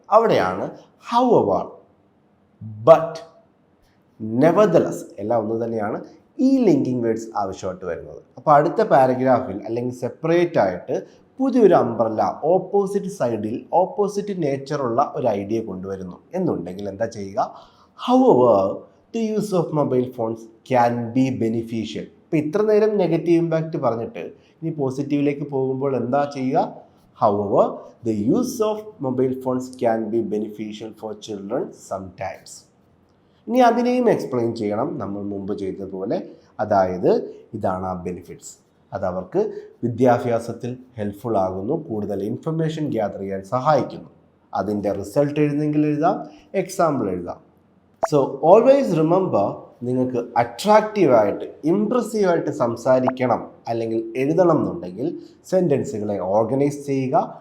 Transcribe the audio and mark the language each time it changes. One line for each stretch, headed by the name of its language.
Malayalam: അവിടെയാണ് however, but, nevertheless എല്ലാം ഒന്ന് തന്നെയാണ് ഈ ലിങ്കിങ് വേർഡ്സ് ആവശ്യമായിട്ട് വരുന്നത്. അപ്പോൾ അടുത്ത പാരഗ്രാഫിൽ അല്ലെങ്കിൽ സെപ്പറേറ്റ് ആയിട്ട് പുതിയൊരു അംബ്രല്ല ഓപ്പോസിറ്റ് സൈഡിൽ ഓപ്പോസിറ്റ് നേച്ചറുള്ള ഒരു ഐഡിയ കൊണ്ടുവരുന്നു എന്നുണ്ടെങ്കിൽ എന്താ ചെയ്യുക?
English: however, the use of mobile phones can be beneficial.
Malayalam: ഇപ്പോൾ ഇത്ര നേരം നെഗറ്റീവ് ഇമ്പാക്റ്റ് പറഞ്ഞിട്ട് ഇനി പോസിറ്റീവിലേക്ക് പോകുമ്പോൾ എന്താ ചെയ്യുക?
English: however, the use of mobile phones can be beneficial for children sometimes.
Malayalam: ഇനി അതിനെയും എക്സ്പ്ലെയിൻ ചെയ്യണം നമ്മൾ മുമ്പ് ചെയ്തതുപോലെ. അതായത് ഇതാണ് ആ ബെനിഫിറ്റ്സ്. അതവർക്ക് വിദ്യാഭ്യാസത്തിൽ ഹെൽപ്ഫുൾ ആകുന്നു, കൂടുതൽ ഇൻഫർമേഷൻ ഗ്യാദർ ചെയ്യാൻ സഹായിക്കുന്നു. അതിൻ്റെ റിസൾട്ട് എഴുതെങ്കിൽ എഴുതാം, എക്സാമ്പിൾ എഴുതാം.
English: so always remember,
Malayalam: നിങ്ങൾക്ക് അട്രാക്റ്റീവായിട്ട് ഇംപ്രസീവായിട്ട് സംസാരിക്കണം അല്ലെങ്കിൽ എഴുതണം എന്നുണ്ടെങ്കിൽ സെൻറ്റൻസുകളെ ഓർഗനൈസ് ചെയ്യുക.